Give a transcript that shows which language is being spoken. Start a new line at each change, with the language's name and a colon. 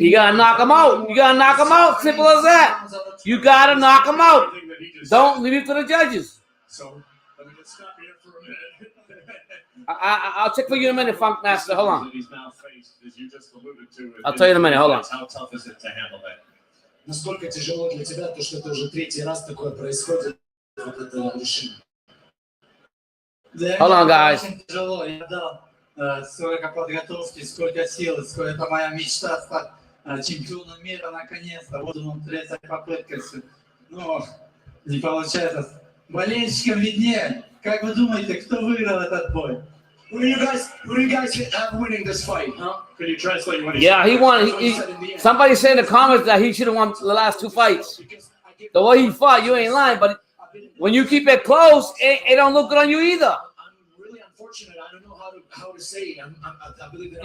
English: You gotta knock him out. You gotta knock him out. Simple as that. You gotta knock him out. Don't leave it to the judges. So let me just stop here for a minute. I'll check for you in a minute, Funk Master. Hold on. He's now faced, as you just alluded to. I'll tell you in a minute. Hold on. How tough is it to handle that?
Russian: Насколько тяжело для тебя, то что это уже третий раз такое происходит. Вот это решение.
English: Hold on, guys.
Russian: Очень тяжело. Я дал столько подготовки, сколько сил, сколько это моя мечта стать чемпионом мира наконец-то. Вот он, третья попытка. Но не получается. Болельщикам виднее. Как вы думаете, кто выиграл этот бой?
English: Who do you guys have winning this fight, huh? Can you translate what he Yeah, said? he won. Somebody said in the comments that he should have won the last two fights. The way he fought, you ain't lying. But when you keep it close, it don't look good on you either. I'm really unfortunate. I don't know how to say it. I believe that